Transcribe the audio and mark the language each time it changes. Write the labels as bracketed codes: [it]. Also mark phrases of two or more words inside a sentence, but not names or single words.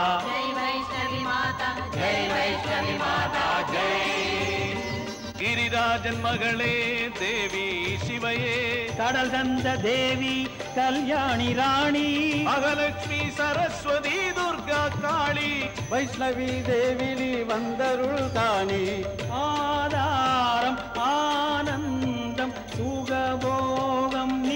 [hi] जय वैष्णवी माता, जय वैष्णवी माता जय. [ta] गिरिराजन मகளே தேவி சிவையே, கடல் தந்த தேவி கல்யாணி ராணி, மகாலட்சுமி சரஸ்வதி துர்கா காளி, வைஷ்ணவி தேவி நீ வந்தருள் தானி. ஆதாரம் ஆனந்தம் சுகபோகம் நீ.